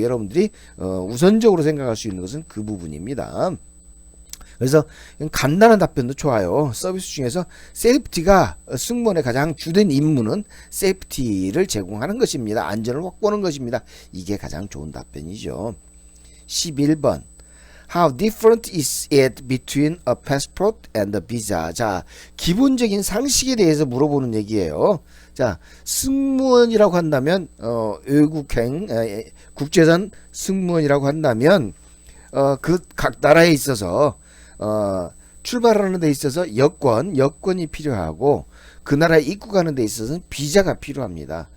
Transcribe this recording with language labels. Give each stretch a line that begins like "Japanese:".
Korean: 여러분들이 우선적으로 생각할 수 있는 것은 그 부분입니다. 그래서 간단한 답변도 좋아요. 서비스 중에서 세이프티가, 승무원의 가장 주된 임무는 세이프티를 제공하는 것입니다. 안전을 확보하는 것입니다. 이게 가장 좋은 답변이죠.
English: 11번, How different is it between a passport and a visa?
Korean: 자, 기본적인 상식에 대해서 물어보는 얘기예요. 자, 승무원이라고 한다면 외국행, 국제선 승무원이라고 한다면 그 각 나라에 있어서 출발하는 데 있어서 여권이 필요하고, 그 나라에 입국하는 데 있어서는 비자가 필요합니다.